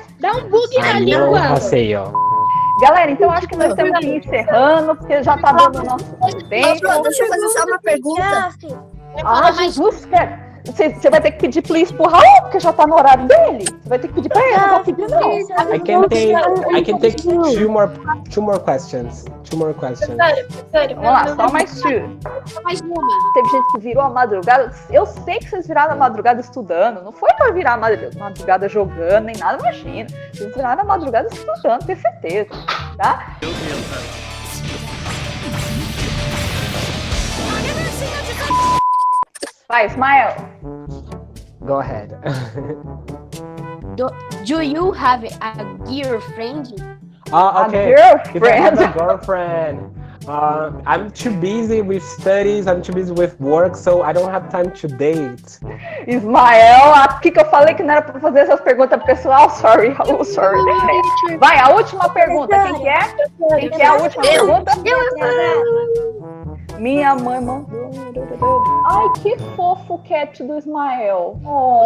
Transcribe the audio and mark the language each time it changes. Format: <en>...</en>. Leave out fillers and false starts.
<pt>Dá um bug na língua. Galera, então acho que nós temos que ir encerrando, porque já tá dando o nosso tempo. Deixa eu fazer só uma pergunta. Ah, Jesus, você vai ter que pedir please pro Raul, porque já tá no horário dele. Você vai ter que pedir pra ele, eu não vou pedir não.</pt> <en>I can take two more questions.</en> <pt>Vamos lá, só mais two. Só mais uma. Teve gente que virou a madrugada. Eu sei que vocês viraram a madrugada estudando. Não foi pra virar a madrugada jogando, nem nada, imagina. Vocês viraram a madrugada estudando, tenho certeza. Tá? Vai, Ismael.</pt> <en>Go ahead. Do you have a girlfriend? Okay. A girlfriend? If I have a girlfriend, I'm too busy with studies, I'm too busy with work, so I don't have time to date.</en> <pt>Ismael, aqui que eu falei que não era pra fazer essas perguntas pessoal, sorry. Vai, a última pergunta, quem que é? Quem que é a última pergunta? Minha mãe mandou. Ai, que fofo o cat do Ismael. Oh.</pt>